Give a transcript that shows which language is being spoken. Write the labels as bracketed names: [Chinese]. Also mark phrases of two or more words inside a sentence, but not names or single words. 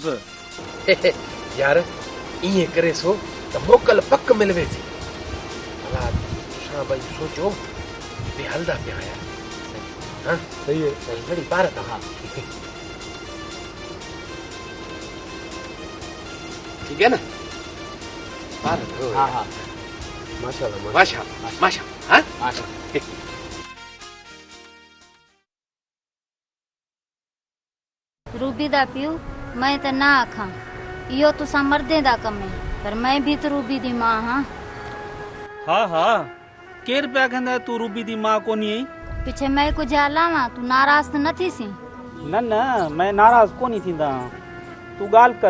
[Saraiki] یار اِیے کرے سو ت موکل پک مل ویسی. الا تساں بھائی سوچو بے ہلدا پیا یار. हाँ صحیح ہے. صحیح گھڑی پار تھا۔ ہاں ٹھیک ہے نا پار ہو. ہاں ہاں ماشاءاللہ ماشاءاللہ ماشاءاللہ. हाँ माशाल्लाह। روبی دا پیو میں تو نا آکھا اِہو تساں مردے دا کم ہے پر میں بھی تو روبی دی ماں ہاں. ہاں ہاں کیر پیا کہندا تو روبی دی ماں کونی آئی. پچھے میں کجھ ہلاوا تو ناراض تو نہ تھی سی. نہ نہ میں ناراض کونی تھیندا۔ تو گال کر.